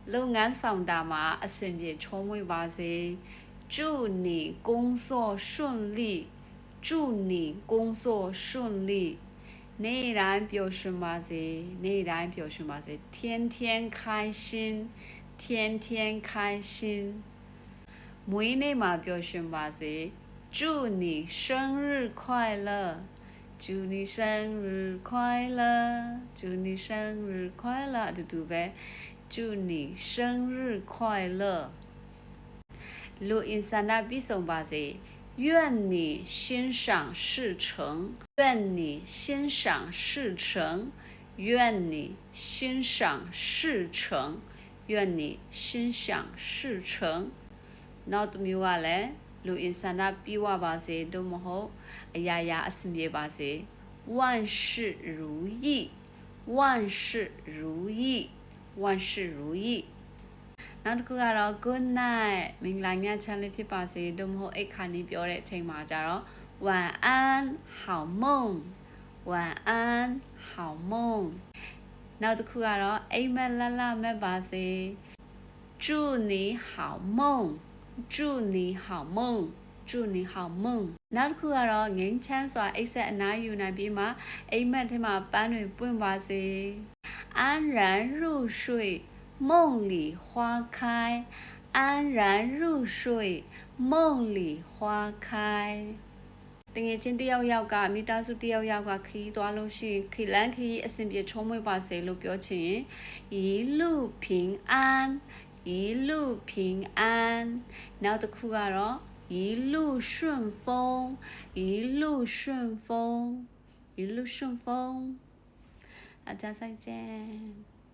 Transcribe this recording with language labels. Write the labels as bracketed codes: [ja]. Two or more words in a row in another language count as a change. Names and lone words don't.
[my] လုပ်ငန်းဆောင်တာမှာအဆင်ပြေချောမွေ့ပါစေ [zh] 祝你工作顺利祝你工作顺利 [my] နေ့တိုင်းပျော်ရွှင်ပါစေနေ့တိုင်းပျော်ရွှင်ပါစေ [zh] 天天开心天天开心 [my] မွေးနေ့မှာပျော်ရွှင်ပါစေ [zh] 祝你生日快乐祝你生日快乐祝你生日快乐 [my] အတူတူပဲ [zh] 祝你生日快乐 [my] လူအင်ဆန္ဒပြည့်စုံပါစေ [zh] 愿你心想事成愿你心想事成 [my] 愿你心想事成愿你心想事成နောက်တစ်မျိုးကလည်းလူအင်ဆန္ဒပြည့်ဝပါစေတို့မဟုတ်အရာ ရာအဆင်ပြေပါစေ [zh] 万事如意万事如意万事如意 [my] နောက်တစ်ခုကတော့ [en] good night [my] မင်္ဂလာညချမ်းလေးဖြစ်ပါစေတို့မဟုတ်အိတ်ခါနေပြောတဲ့အချိန်မှာကြ [zh] တော့晚安好梦晚安好梦 [my] နောက်တစ်ခုကတော့အိမ်မက်လှလှမဲ့ပါစေ [zh] 祝你好梦祝你好梦祝你好梦 [my] နောက်တစ်ခုကတော့ငိမ့်ချမ်းစွာအိတ်ဆက်အနားယူနိုင်ပြီးမှအိမ်မက်ထဲမှာပန်းတွေပွ [zh] င့်ပါစေ安然入睡梦里花开安然入睡梦 [my] 里花开တငယ်ချင်းတယောက်ယောက်ကမိသားစုတယောက်ယောက်ကခီးသွားလို့ရှိရင်ခီလန်းခီးအဆင်ပြေချုံးမွေ့ပါစေလို့ပြောချင်ရင် [zh] 一路平安一路平安 [my] နောက်တစ်ခုကတော့ [zh] 一路顺风一路顺风一路顺风大家再见